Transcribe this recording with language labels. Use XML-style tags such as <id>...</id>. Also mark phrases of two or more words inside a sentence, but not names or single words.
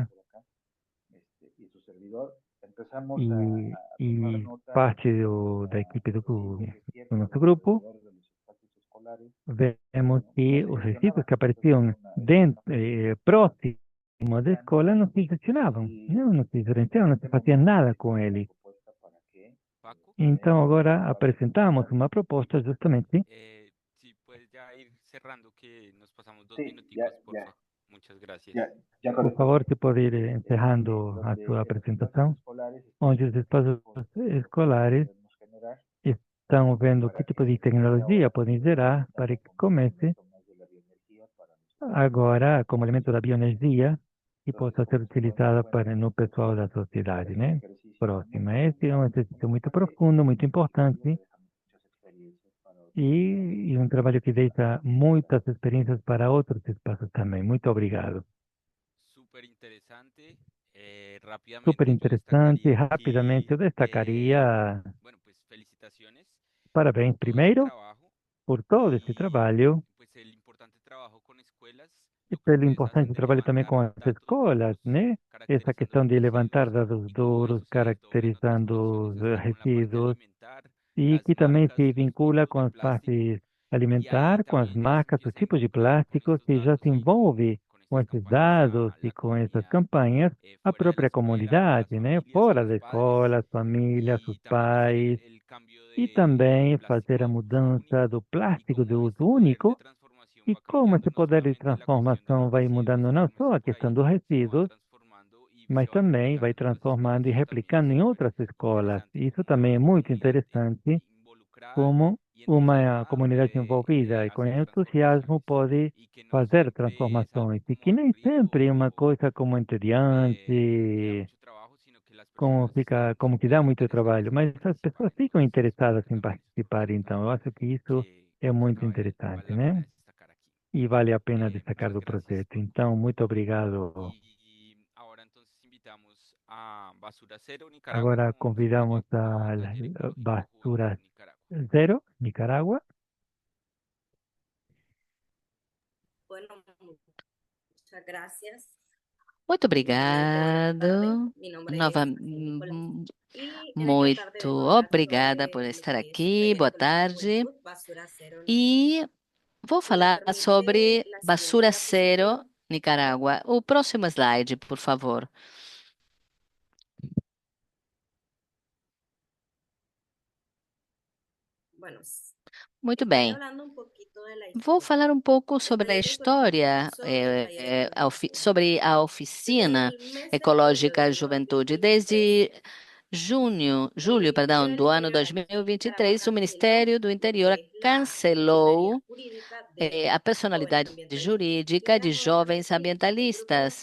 <pt>e parte da equipe do nosso grupo, vemos que os resíduos que apareciam próximo da escola não se gestionavam, não se diferenciavam, não se fazia nada com ele. Então, agora apresentamos uma proposta justamente.</pt> <es>Si puedes ya ir cerrando, que nos pasamos 2 Ya, minuticos, por ya, favor. Muchas gracias. ya</es> <pt>Por favor, se pode ir encerrando a sua apresentação, onde os espaços escolares estão vendo que tipo de tecnologia podem gerar para que comece agora como elemento da bioenergia e possa ser utilizada no pessoal da sociedade, né? Próxima. Esse é um exercício muito profundo, muito importante e um trabalho que deixa muitas experiências para outros espaços também. Muito obrigado.</pt> <es>Súper interesante.</es> <pt>Super</pt> <es>Rápidamente yo</es> <pt>interessante.</pt> <es>destacaría</es> <pt>Rapidamente</pt> <es>que,</es> <pt>eu destacaria</pt> <es>bueno, pues felicitaciones</es> <pt>parabéns</pt> <es>por todo ese</es> <pt>primeiro</pt> <es>trabajo</es> <pt>por todo esse trabalho</pt> <es>pues el importante trabajo con escuelas.</es> <pt>e</pt> <es>Lo que</es> <pt>pelo</pt> <es>ustedes hacen</es> <pt>importante</pt> <es>de</es> <pt>trabalho também com</pt> <es>levantar</es> <pt>as</pt> <es>datos</es> <pt>escolas,</pt> <es>duros,</es> <pt>né? Essa</pt> <es>caracterizando</es> <pt>questão</pt> <es>los</es> <pt>de levantar</pt> <es>residuos</es> <pt>dados</pt> <es>y todo eso</es> <pt>duros,</pt> <es>se todo ven otras</es> <pt>caracterizando</pt> <es>funciones</es> <pt>os</pt> <es>así como la parte</es> <pt>resíduos,</pt> <es>alimentar,</es> <pt>e</pt> <es>las</es> <pt>que também</pt> <es>marcas,</es> <pt>se</pt> <es>los</es> <pt>vincula</pt> <es>tipos</es> <pt>com</pt> <es>de</es> <pt>as</pt> <es>plástico.</es> <pt>partes</pt> <es>Y ahí</es> <pt>alimentar, com as</pt> <es>también</es> <pt>marcas, os</pt> <es>empieza a</es> <pt>tipos de</pt> <es>involucrar con</es> <pt>plásticos,</pt> <es>estos</es> <pt>e já</pt> <es>datos</es> <pt>se</pt> <es>y</es> <pt>envolve</pt> <es>con</es> <pt>com</pt> <es>estas</es> <pt>esses</pt> <es>campañas</es> <pt>dados</pt> <es>a</es> <pt>e</pt> <es>la</es> <pt>com essas</pt> <es>comunidad</es> <pt>campanhas a</pt> <es>fuera de la</es> <pt>própria</pt> <es>escuela, a las</es> <pt>comunidade, né?</pt> <es>familias, a</es> <pt>Fora</pt> <es>los</es> <pt>da</pt> <es>padres</es> <pt>escola, as famílias, os</pt> <es>y también hacer</es> <pt>pais,</pt> <es>el cambio</es> <pt>e</pt> <es>del</es> <pt>também</pt> <es>plástico</es> <pt>fazer a</pt> <es>de uso</es> <pt>mudança</pt> <es>único</es> <pt>do</pt> <es>y</es> <pt>plástico de</pt> <es>cómo</es> <pt>uso</pt> <es>este poder de</es> <pt>único.</pt> <es>transformación</es> <pt>E</pt> <es>va</es> <pt>como</pt> <es>cambiando</es> <pt>esse</pt> <es>no</es> <pt>poder de</pt> <es>solamente la cuestión de</es> <pt>transformação</pt> <es>los</es> <pt>vai</pt> <es>residuos</es> <pt>mudando</pt> <es>y</es> <pt>não</pt> <es>cómo</es> <pt>só</pt> <es>están</es> <pt>a</pt> <es>por</es> <pt>questão</pt> <es>ahí,</es> <pt>dos</pt> <es>sino va</es> <pt>resíduos,</pt> <es>transformando y</es> <pt>mas</pt> <es>se va</es> <pt>também vai</pt> <es>replicando en otras escuelas.</es> <pt>transformando e</pt> <es>Eso también es</es> <pt>replicando em</pt> <es>súper</es> <pt>outras escolas.</pt> <es>interesante,</es> <pt>Isso</pt> <es>como</es> <pt>também</pt> <es>una</es> <pt>é muito</pt> <es>comunidad</es> <pt>interessante,</pt> <es>involucrada</es> <pt>como</pt> <es>y</es> <pt>uma</pt> <es>entusiasmada</es> <pt>comunidade</pt> <es>puede</es> <pt>envolvida e com</pt> <es>hacer</es> <pt>entusiasmo</pt> <es>transformaciones</es> <pt>pode</pt> <es>y que no</es> <pt>fazer</pt> <es>siempre es algo</es> <pt>transformações. E</pt> <es>como</es> <pt>que nem</pt> <es>aburrido</es> <pt>sempre é uma</pt> <es>o</es> <pt>coisa como</pt> <es>que da</es> <pt>entediante,</pt> <es>mucho trabajo, sino que las</es> <pt>como</pt> <es>personas</es> <pt>fica,</pt> <es>están</es> <pt>como que</pt> <es>súper</es> <pt>dá muito</pt> <es>interesadas</es> <pt>trabalho,</pt> <es>por</es> <pt>mas as</pt> <es>participar</es> <pt>pessoas</pt> <es>en</es> <pt>ficam</pt> <es>esto.</es> <pt>interessadas</pt> <es>Eso</es> <pt>em</pt> <es>también es</es> <pt>participar.</pt> <es>súper</es> <pt>Então, eu</pt> <es>importante</es> <pt>acho que isso</pt> <es>que</es> <pt>é</pt> <es>se</es> <pt>muito</pt> <es>acaba de decir que vale</es> <pt>interessante,</pt> <es>la pena</es> <pt>né?</pt> <es>destacar aquí.</es> <pt>E vale a pena destacar</pt> <es>Muchas</es> <pt>do</pt> <es>gracias.</es> <pt>projeto. Então, muito obrigado.</pt> <es>Y ahora entonces invitamos a Basura Cero Nicaragua</es> <pt>Agora</pt> <es>con su</es> <pt>convidamos</pt> <es>proyecto</es> <pt>a</pt> <es>Taller Ecológico</es> <pt>Basura</pt> <es>Juventud Nicaragua.</es> <pt>Zero, Nicaragua.</pt> <es>Bueno, muchas gracias.</es> <pt>Muito</pt> <es>Nuevamente, buenas tardes.</es> <pt>obrigado.</pt> <es>Mi nombre</es> <pt>Nova,</pt> <es>es Araceli Nicolás. Y en esta tarde</es> <pt>muito</pt> <es>vengo a hablar</es> <pt>obrigada por</pt> <es>sobre lo</es> <pt>estar</pt> <es>que es</es> <pt>aqui.</pt> <es>Taller</es> <pt>Boa</pt> <es>Ecológico</es> <pt>tarde.</pt> <es>Juventud, Basura Cero Nicaragua.</es> <pt>E vou</pt> <es>Si me</es> <pt>falar</pt> <es>permite</es> <pt>sobre</pt> <es>la siguiente</es> <pt>Basura</pt> <es>diapositiva.</es> <pt>Zero, Nicarágua. O próximo slide, por favor.</pt> <es>Bueno,</es> <pt>Muito</pt> <es>estaré</es> <pt>bem.</pt> <es>hablando un poquito</es> <pt>Vou falar um pouco sobre a história, sobre a oficina ecológica Juventude. Desde julho, perdão, do ano 2023, o Ministério do Interior cancelou a personalidade jurídica de jovens ambientalistas.</pt>